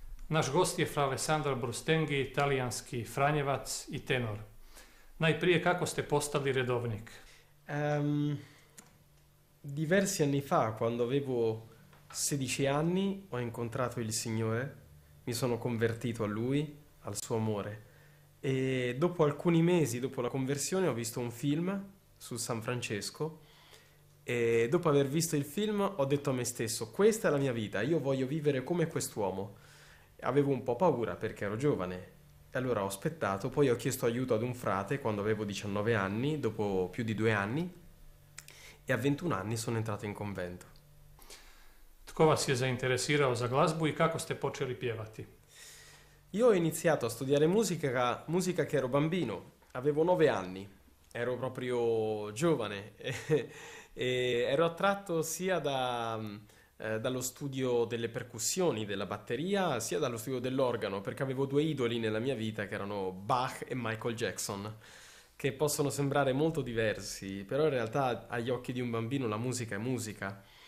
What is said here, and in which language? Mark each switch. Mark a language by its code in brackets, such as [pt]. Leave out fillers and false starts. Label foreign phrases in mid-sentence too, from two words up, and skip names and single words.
[hr] Naš gost je fra Alessandro Brustenghi, talijanski franjevac i tenor. Najprije, kako ste postali redovnik? [it] Ehm, Diversi anni fa, quando avevo 16 anni, ho incontrato il Signore, mi sono convertito a Lui, al suo amore. E dopo alcuni mesi, dopo la conversione, ho visto un film su San Francesco e dopo aver visto il film ho detto a me stesso, questa è la mia vita, io voglio vivere come quest'uomo. Avevo un po' paura perché ero giovane e allora ho aspettato, poi ho chiesto aiuto ad un frate quando avevo 19 anni, dopo più di 2 anni, e a 21 anni sono entrato in convento. [hr] Tko vas je zainteresirao za glazbu i kako ste počeli pjevati? [it] Io ho iniziato a studiare musica che ero bambino, avevo 9 anni, ero proprio giovane e ero attratto sia dallo studio delle percussioni, della batteria, sia dallo studio dell'organo, perché avevo due idoli nella mia vita che erano Bach e Michael Jackson, che possono sembrare molto diversi, però in realtà agli occhi di un bambino la musica è musica.